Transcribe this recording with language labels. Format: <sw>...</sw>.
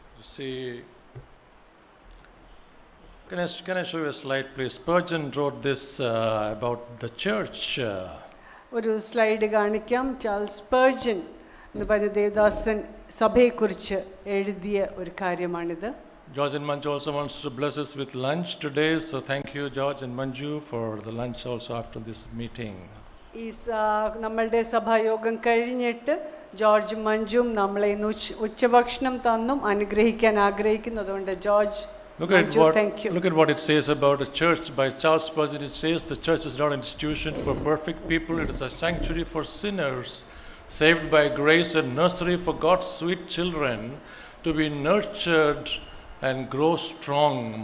<en>See, can I show you a slide, please? Spurgeon wrote this about the church.</en> <ml>ഒരു slide കാണിക്കാം. Charles Spurgeon എന്ന് പറഞ്ഞ ദേവദാസൻ സഭയെക്കുറിച്ച് എഴുതിയ ഒരു കാര്യമാണിത്.</ml> <en>George and Manju also wants to bless us with lunch today, so thank you George and Manju for the lunch also after this meeting.</en> <ml>ഈ നമ്മളുടെ സഭായോഗം കഴിഞ്ഞിട്ട് ജോർജ് മഞ്ജുവും നമ്മളെ ഉച്ചഭക്ഷണം തന്നും അനുഗ്രഹിക്കാൻ ആഗ്രഹിക്കുന്നു. അതുകൊണ്ട് George,</ml> <en>look at what it says about the church by Charles Spurgeon. It says the church is not an institution for perfect people, it is a sanctuary for sinners saved by grace, and nursery for God's sweet children to be nurtured and grow strong.</en>